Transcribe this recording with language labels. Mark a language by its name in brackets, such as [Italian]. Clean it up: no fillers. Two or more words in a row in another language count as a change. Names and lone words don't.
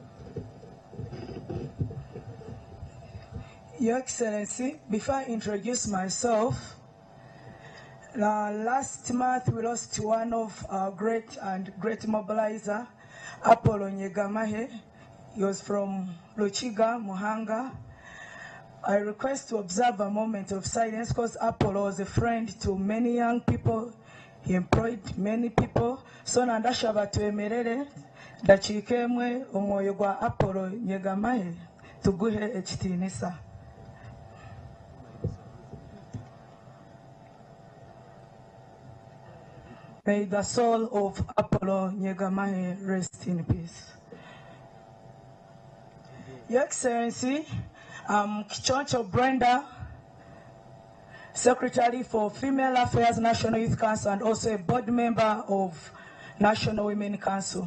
[English] Your Excellency, before I introduce myself, last month we lost one of our great mobilizer, Apollo Nyegamahe. He was from Luchiga, Muhanga. I request to observe a moment of silence because Apollo was a friend to many young people. He employed many people. [Chiga] So nandashaba twemerere dachikemwe omwoyo gwa Apollo Nyegamahe tuguhe ekitiinisa. [English] May the soul of Apollo Nyegamahe rest in peace. Your Excellency, Kichoncho Brenda, Secretary for Female Affairs National Youth Council and also a board member of National Women Council.